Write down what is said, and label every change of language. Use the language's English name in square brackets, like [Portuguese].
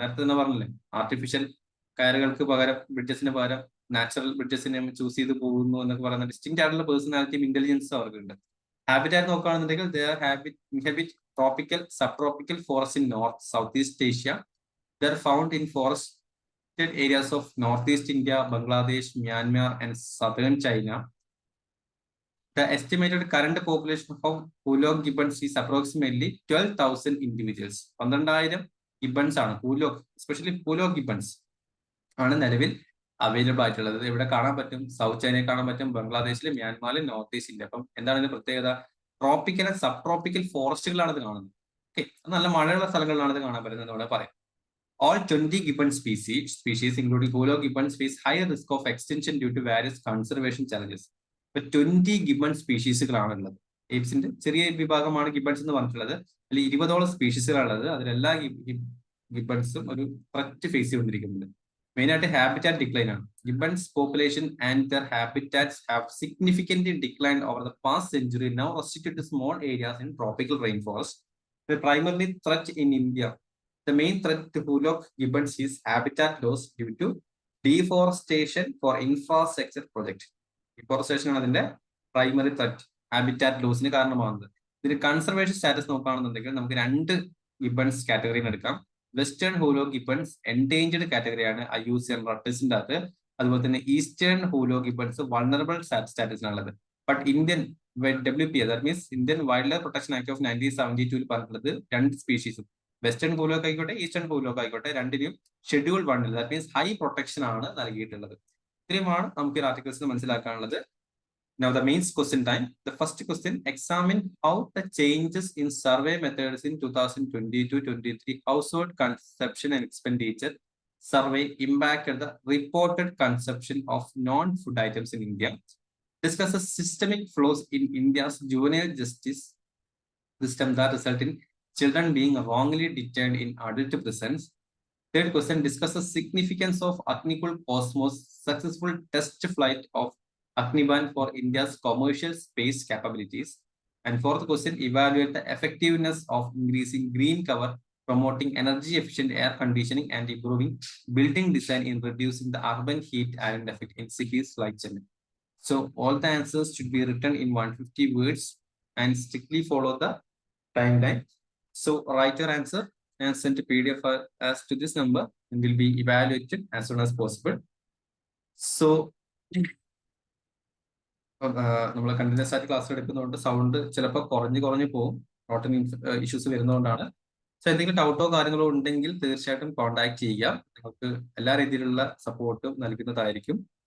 [Malayalam] നേരത്തെ തന്നെ പറഞ്ഞില്ലേ, ആർട്ടിഫിഷ്യൽ കയറുകൾക്ക് പകരം ബ്രിഡ്ജസിന് പകരം നാച്ചുറൽ ബ്രിഡ്ജസിനെ ചൂസ് ചെയ്ത് പോകുന്നു എന്നൊക്കെ പറയുന്ന ഡിസ്റ്റിങ് ആയിട്ടുള്ള പേഴ്സണാലിറ്റിയും ഇന്റലിജൻസും അവർക്കുണ്ട്. [English] habitat [Malayalam] നോക്കുകയാണെന്നുണ്ടെങ്കിൽ [English] Inhabit tropical subtropical forest in north south east Asia. They're found in forested areas of north east India, Bangladesh, Myanmar and southern China. The estimated current population of hoolock gibbons is approximately 12,000 individuals. [Malayalam] 12,000 Gibbons ആണ് especially ഹൂലോ Gibbons ആണ് നിലവിൽ available ആയിട്ടുള്ളത്. ഇവിടെ കാണാൻ പറ്റും, south ചൈനയിൽ കാണാൻ പറ്റും, ബംഗ്ലാദേശിൽ, മ്യാൻമാറിൽ, നോർത്ത് ഈസ്റ്റ് ഇന്ത്യ. അപ്പം എന്താണ് ഇതിന്റെ പ്രത്യേകത? ട്രോപ്പിക്കൽ ആൻഡ് സബ് ട്രോപ്പിക്കൽ ഫോറസ്റ്റുകളാണ് ഇത് കാണുന്നത്. ഓക്കെ, നല്ല മഴയുള്ള സ്ഥലങ്ങളിലാണ് ഇത് കാണാൻ പറ്റുന്നത് എന്ന് പറയാം. [English] All 20 gibbon species including hoolock gibbons face higher risk of extinction due to various conservation challenges. [Malayalam] ഇപ്പൊ 20 ഗിബൺ സ്പീഷീസുകളാണുള്ളത്. എയ്പ്സിന്റെ ചെറിയ വിഭാഗമാണ് ഗിബൺസ് എന്ന് പറഞ്ഞിട്ടുള്ളത്. അതിൽ 20ഓളം സ്പീഷീസുകളാണുള്ളത്. അതിലെല്ലാ ഗിബൺസും ഒരു ത്രെറ്റ് ഫേസ് ചെയ്തുകൊണ്ടിരിക്കുന്നുണ്ട്. മെയിനായിട്ട് ഹാബിറ്റാറ്റ് ഡിക്ലൈൻ ആണ്. [English] Gibbons population and their habitats have significantly decline over the past century, now restricted to small areas in tropical rainforest. Primarily threat in India. The main threat to Hoolock gibbons is habitat loss due to deforestation for infrastructure project. Deforestation [Malayalam] ആണ് അതിന്റെ primary threat, habitat ലോസിന് കാരണമാകുന്നത്. ഇതിന് conservation status നോക്കുകയാണെന്നുണ്ടെങ്കിൽ നമുക്ക് രണ്ട് Gibbons കാറ്റഗറിയിൽ എടുക്കാം. Western ഹൂലോ Gibbons endangered കാറ്റഗറിയാണ് IUCN റട്ടേഴ്സിന്റെ അകത്ത്. അതുപോലെ തന്നെ eastern ഹൂലോ Gibbons vulnerable സ്റ്റാറ്റസിനുള്ളത്. But Indian WPA, that means Indian wild life protection act of 1972 പറഞ്ഞിട്ടുള്ളത് രണ്ട് സ്പീഷീസും, വെസ്റ്റേൺ ഹൂലോക്ക് ആയിക്കോട്ടെ ഈസ്റ്റേൺ ഹൂലോക്ക് ആയിക്കോട്ടെ, രണ്ടിനും schedule 1 that means high protection ആണ് നൽകിയിട്ടുള്ളത്. ഇത്രയുമാണ് നമുക്ക് ഈ ആർട്ടിക്കിൾസിൽ മനസ്സിലാക്കാനുള്ളത്. [English] Now the main question time. The first question, examine how the changes in survey methods in 2022-23 household consumption and expenditure survey impacted the reported consumption of non-food items in India. Discuss the systemic flaws in India's juvenile justice system that result in children being wrongly detained in adult prisons. Third question, discuss the significance of Agnikul Cosmos successful test flight of Agniban for India's commercial space capabilities. And fourth question, evaluate the effectiveness of increasing green cover, promoting energy efficient air conditioning and improving building design in reducing the urban heat island effect in cities like Chennai. So all the answers should be written in 150 words and strictly follow the timeline. So write your answer and send a PDF as to this number and will be evaluated as soon as possible. [Malayalam] So നമ്മൾ continuous ആയിട്ട് class എടുക്കുന്നതുകൊണ്ട് sound ചിലപ്പോൾ കുറഞ്ഞു പോകും, rotten issues വരുന്നതുകൊണ്ടാണ്. So എന്തെങ്കിലും ഡൗട്ടോ കാര്യങ്ങളോ ഉണ്ടെങ്കിൽ തീർച്ചയായിട്ടും contact ചെയ്യുക. നിങ്ങൾക്ക് എല്ലാ രീതിയിലുള്ള സപ്പോർട്ടും നൽകുന്നതായിരിക്കും.